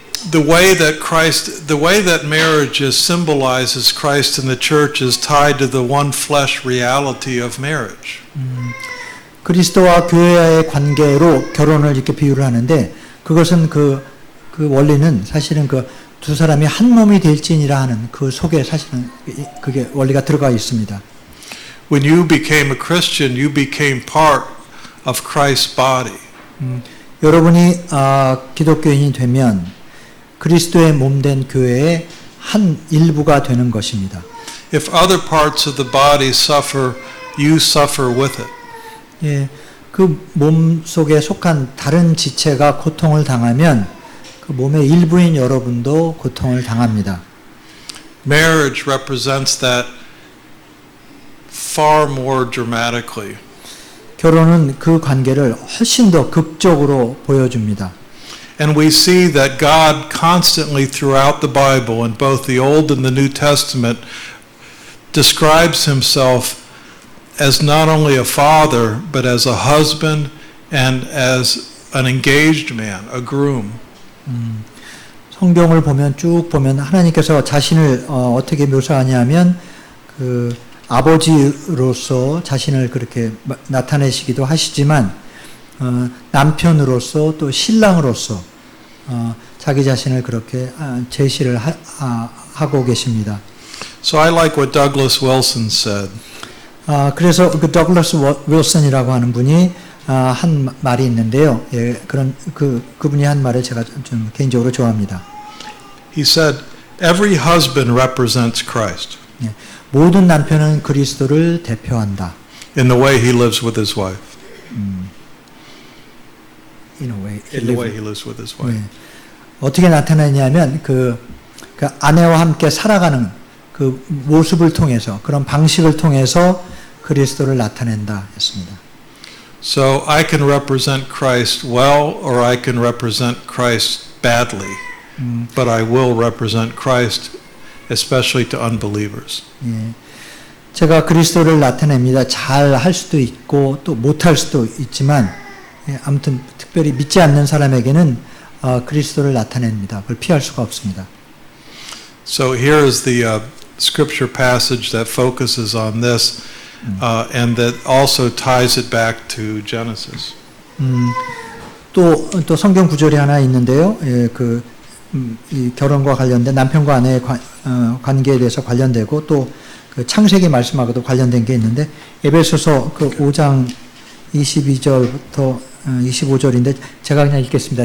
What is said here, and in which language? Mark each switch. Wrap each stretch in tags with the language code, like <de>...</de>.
<en>The way that marriage is symbolized as Christ and the church is tied to the one flesh reality of marriage.</en> <ko>그리스도와 교회와의 관계로 결혼을 이렇게 비유를 하는데 그것은 그 원리는 사실은 두 사람이 한 몸이 될지니라 하는 그 속에 사실은 그게 원리가 들어가 있습니다.</ko> <en>When you became a Christian, you became part of Christ's body.</en> <ko>여러분이 기독교인이 되면 그리스도의 몸된 교회의 한 일부가 되는 것입니다.</ko> <en>If other parts of the body suffer, you suffer with it.</en> <ko>예, 그 몸 속에 속한 다른 지체가 고통을 당하면 그 몸의 일부인 여러분도 고통을 당합니다.</ko> <en>Marriage represents that far more dramatically.</en> <ko>결혼은 그 관계를 훨씬 더 극적으로 보여줍니다.</ko> <en>And we see that God constantly throughout the Bible, in both the Old and the New Testament, describes himself as not only a father, but as a husband and as an engaged man, a groom.</en> <ko>성경을 보면 쭉 보면 하나님께서 자신을 어떻게 묘사하냐면 아버지로서 자신을 그렇게 나타내시기도 하시지만 남편으로서 또 신랑으로서 자기 자신을 그렇게 제시를 하고 계십니다.</ko> <en>So I like what Douglas Wilson said.</en> <ko>그래서 그 더글라스 윌슨이라고 하는 분이 한 말이 있는데요. 예, 그런 그분이 한 말을 제가 좀 개인적으로 좋아합니다.</ko> <en>He said, "Every husband represents Christ</en> <ko>예, 모든 남편은 그리스도를 대표한다.</ko> <en>in the way he lives with his wife." In a way, In the way he lives with his wife.</en> <ko>예, 어떻게 나타나냐면 그 아내와 함께 살아가는 그 모습을 통해서 그런 방식을 통해서 그리스도를 나타낸다 했습니다.</ko> <en>So I can represent Christ well, or I can represent Christ badly, but I will represent Christ, especially to unbelievers.</en> <ko>예, 제가 그리스도를 나타냅니다. 잘 할 수도 있고 또 못할 수도 있지만 예, 아무튼 특별히 믿지 않는 사람에게는 그리스도를 나타냅니다. 그걸 피할 수가 없습니다.</ko> <en>So here is the scripture passage that focuses on this, and that also ties it back to Genesis.</en> <ko>또 성경 구절이 하나 있는데요. 예, 이 결혼과 관련된 남편과 아내의 관계에 대해서 관련되고 또 그 창세기 말씀하고도 관련된 게 있는데 에베소서 그 5장 22절부터 25절인데 제가 그냥 읽겠습니다.</ko>